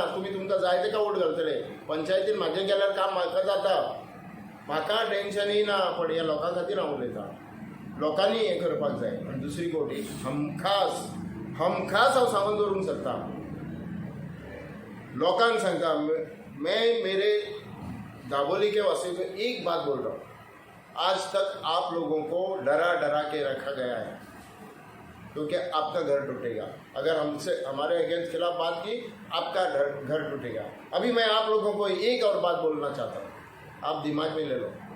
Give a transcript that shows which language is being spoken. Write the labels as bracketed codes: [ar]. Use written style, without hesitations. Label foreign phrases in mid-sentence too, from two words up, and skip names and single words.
[kok] तुमकां जाय तेका वोट घालतले. पंचायतीन म्हाजें गेल्यार काम म्हाका जाता. म्हाका टेन्शनय ना. पण ह्या लोकां खातीर हांव उलयतां. लोकांनी हें करपाक जाय. आनी दुसरी गोटी हमखास हांव सांगून दवरूंक सोदता. लोकांक सांगता, [hi] मैं मेरे दाबोली के वासियों को एक बात बोल रहा हूँ, आज तक आप लोगों को डरा के रखा गया है, क्योंकि आपका घर टूटेगा. अगर हमारे अगेंस्ट खिलाफ बात की, आपका घर टूटेगा. अभी मैं आप लोगों को एक और बात बोलना चाहता हूँ, आप दिमाग में ले लो.